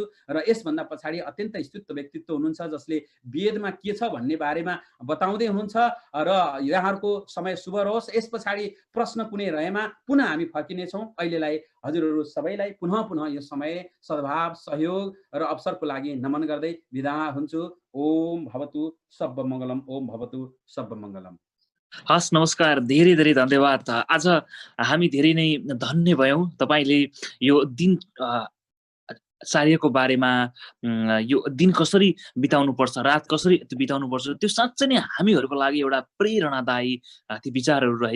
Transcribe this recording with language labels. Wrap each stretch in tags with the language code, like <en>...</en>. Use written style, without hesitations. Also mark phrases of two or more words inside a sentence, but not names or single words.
<ne>र यसभन्दा पछाडि अत्यन्त स्तुत्य व्यक्तित्व हुनुहुन्छ जसले वेदमा के छ भन्ने बारेमा बताउँदै हुनुहुन्छ। र यहाँहरूको समय शुभ रहोस्। यस पछाडि प्रश्न कुनै रहेमा पुनः हामी फर्किनेछौँ। अहिलेलाई हजुरहरू सबैलाई पुनः यो समय सद्भाव, सहयोग र अवसरको लागि नमन गर्दै बिदा हुन्छु।</ne> <sa>ओम भवतु सर्वमङ्गलम, ओम भवतु सर्वमङ्गलम।</sa> <ne>हस्, नमस्कार, धेरै धेरै धन्यवाद। आज हामी धेरै नै धन्य भयौँ। तपाईँले यो दिन कार्यको बारेमा यो दिन कसरी बिताउनुपर्छ, रात कसरी बिताउनुपर्छ, त्यो साँच्चै नै हामीहरूको लागि एउटा प्रेरणादायी ती विचारहरू रहे।</ne>